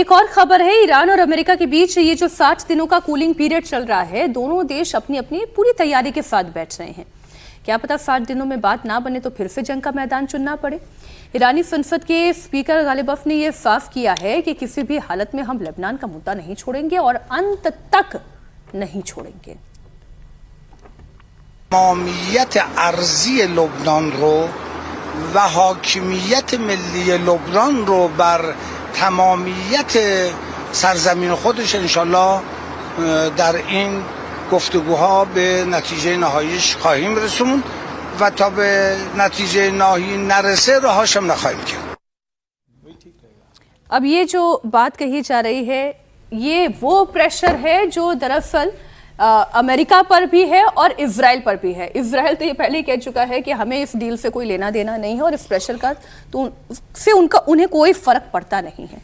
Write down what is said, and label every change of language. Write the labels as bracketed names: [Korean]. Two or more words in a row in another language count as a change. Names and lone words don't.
[Hindi] एक और खबर है, ईरान और अमेरिका के बीच ये जो 60 दिनों का [English] cooling period [Hindi] चल रहा है, दोनों देश अपनी अपनी पूरी तैयारी के साथ बैठ रहे हैं। क्या पता 60 दिनों में बात ना बने तो फिर से जंग का मैदान चुनना पड़े। ईरानी संसद के स्पीकर गालिबफ ने यह साफ किया है कि किसी भी हालत में हम लेबनान का मुद्दा नहीं छोड़ेंगे और अंत तक नहीं छोड़ेंगे। [Persian] تمامیت ارضی لبنان رو و حاکمیت ملی لبنان رو بر تمامیت سرزمین خودش انشالله در این گفتگوها به نتیجه نهاییش خواهیم رسوند و تا به نتیجه نهایی نرسه رهاش هم نخواهیم کرد. [Hindi] अब ये जो बात कही जा रही है, ये वो प्रेशर है जो दरअसल अमेरिका पर भी है और इजराइल पर भी है। इजराइल तो ये पहले ही कह चुका है कि हमें इस डील से कोई लेना देना नहीं है और इस प्रेशर का तो से उन्हें कोई फर्क पड़ता नहीं है।